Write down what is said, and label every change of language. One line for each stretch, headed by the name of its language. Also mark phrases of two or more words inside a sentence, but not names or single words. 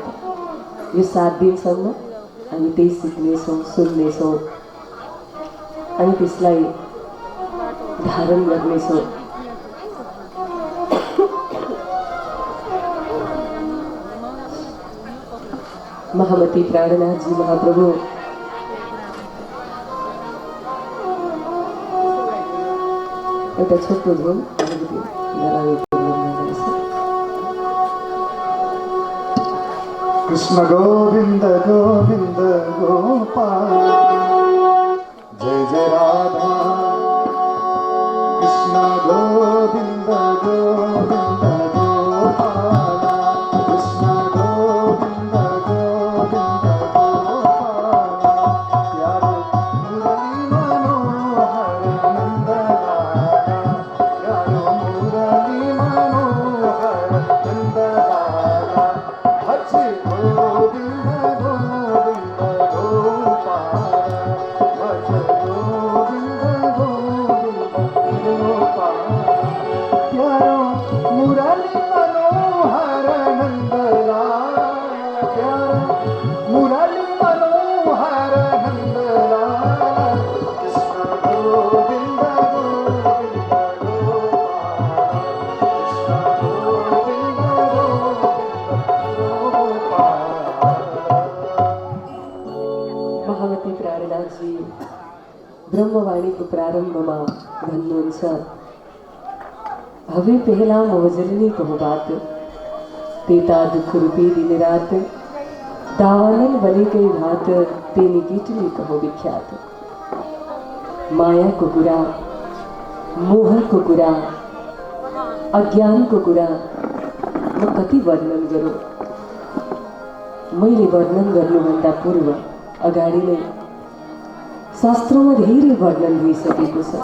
Nepali: यो 7 दिनसम्म हामी त्यही सिक्नेछौँ, सुन्नेछौँ, अनि त्यसलाई धारण गर्नेछौँ। महामती प्राणनाथजी महाप्रभु एउटा छोटो झोल
Hindi: कृष्ण गोविंद गोविंद गोपाल जय जय राधा। कृष्ण गोविंद गोविंद गोपाल कृष्ण गोविंद गोविंद गोपाल प्यारे मुरली मनोहर नंदलाला प्यारे मुरली मनोहर नंदलाला भज गोविंद गोविंद गोपाल भज गोविंद गोविंद गोपाल प्यारो मुरली मनोहर नंदलाल प्यारो मुरली मनोहर नंदलाल कृष्ण गोविंद गोविंद गोपाल कृष्ण गोविंद गोविंद।
Nepali: महामती प्राणनाथजी ब्रह्मवाणीको प्रारम्भमा भन्नुहुन्छ,
Gujarati: હવે પહેલા મોહજળની કહો બાત તેતા દુખ રૂપી દિન રાત દાવાનળ બને કઈ ભાત તેની કીટલી કહો વિખ્યાત।
Nepali: माया को कुरा, मोह को कुरा, अज्ञान को कुरा म कति वर्णन गरौँ। मैले वर्णन गर्नुभन्दा पूर्व अगाडि नै शास्त्रमा धेरै वर्णन भइसकेको छ।